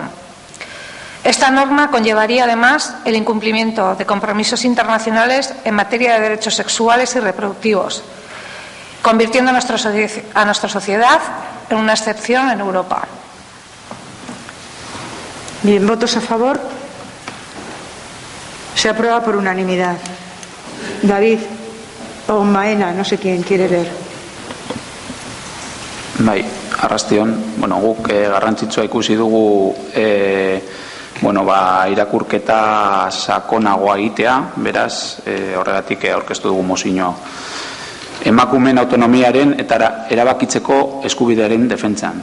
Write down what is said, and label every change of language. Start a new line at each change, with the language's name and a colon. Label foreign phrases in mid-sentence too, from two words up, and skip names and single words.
Spanish: Esta norma conllevaría además el incumplimiento de compromisos internacionales en materia de derechos sexuales y reproductivos, convirtiendo a nuestra sociedad en una excepción en Europa. Bien, ¿votos a favor? Se aprueba por unanimidad. David o Maena, no sé quién quiere ver.
Basque: Bai, arrastion, guk garrantzitsua ikusi dugu irakurketa sakonagoa egitea, beraz, horregatik aurkeztu dugu mozioa. Emakumeen autonomiaren eta erabakitzeko eskubidearen defentsan.